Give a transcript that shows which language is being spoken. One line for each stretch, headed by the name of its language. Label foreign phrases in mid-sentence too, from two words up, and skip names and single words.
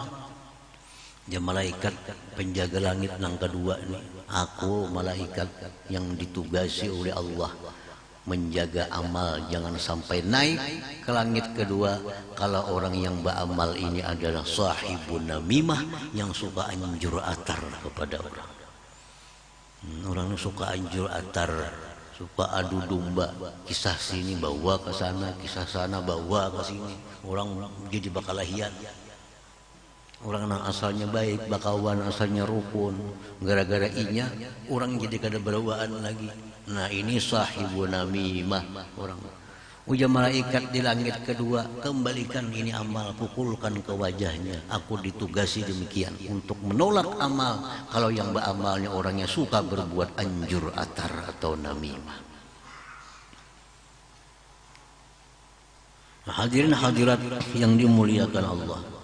Indonesian: Ya malaikat penjaga langit yang kedua ini, aku malaikat yang ditugasi oleh Allah menjaga amal jangan sampai naik ke langit kedua. Kalau orang yang beramal ini adalah
Arabic: صاحب نميمة,
Indonesian: yang suka
Banjar: anjur atar
Indonesian: kepada orang. Orang suka
Banjar: anjur atar,
Indonesian: suka adu domba, kisah sini bawa ke sana, kisah sana bawa ke sini.
Banjar: Orang jadi bakalahian. Orang yang asalnya baik, bakawan asalnya rukun, gara-gara inya orang jadi kada berawaan lagi.
Indonesian: Nah ini
Arabic: صاحب نميمة
Indonesian: orang. Ujar malaikat di langit kedua, kembalikan ini amal, pukulkan ke wajahnya. Aku ditugasi demikian untuk menolak amal kalau yang beramalnya orangnya suka berbuat
Banjar: anjur atar
Indonesian: atau namimah. Nah, hadirin hadirat yang dimuliakan Allah.